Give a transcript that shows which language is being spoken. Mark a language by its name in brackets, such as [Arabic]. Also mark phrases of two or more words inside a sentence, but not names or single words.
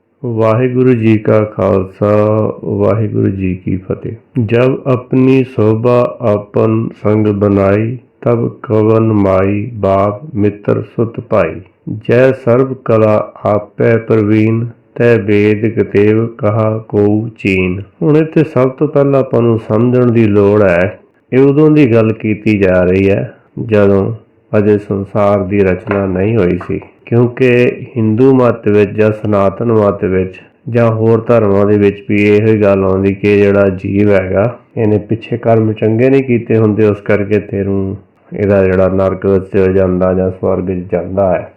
[Punjabi] ਵਾਹਿਗੁਰੂ ਜੀ ਕਾ ਖਾਲਸਾ ਵਾਹਿਗੁਰੂ ਜੀ ਕੀ ਫਤਿਹ। [Braj] जब अपनी शोभा अपन संग बनाई, तब कवन माई बाप मित्र सुत भाई। जय सर्व कला आपै प्रवीण, तै वेद कतेव कहा कोउ चीन। [Punjabi] ਹੁਣ ਇੱਥੇ ਸਭ ਤੋਂ ਪਹਿਲਾ ਆਪਾਂ ਨੂੰ ਸਮਝਣ ਦੀ ਲੋੜ ਹੈ। ਇਹ ਉਦੋਂ ਦੀ ਗੱਲ ਕੀਤੀ ਜਾ ਰਹੀ ਹੈ ਜਦੋਂ ਅਜੇ ਸੰਸਾਰ ਦੀ ਰਚਨਾ ਨਹੀਂ ਹੋਈ ਸੀ, ਕਿਉਂਕਿ ਹਿੰਦੂ ਮਤ ਵਿੱਚ ਜਾਂ ਸਨਾਤਨ ਮਤ ਵਿੱਚ ਜਾਂ ਹੋਰ ਧਰਮਾਂ ਦੇ ਵਿੱਚ ਵੀ ਇਹੋ ਹੀ ਗੱਲ ਆਉਂਦੀ ਕਿ ਜਿਹੜਾ ਜੀਵ ਹੈਗਾ ਇਹਨੇ ਪਿੱਛੇ ਕਰਮ ਚੰਗੇ ਨਹੀਂ ਕੀਤੇ ਹੁੰਦੇ, ਉਸ ਕਰਕੇ ਤੈਨੂੰ ਇਹਦਾ ਜਿਹੜਾ ਨਰਕ ਵਿੱਚ ਜਾਂਦਾ ਜਾਂ ਸਵਰਗ 'ਚ ਜਾਂਦਾ ਹੈ।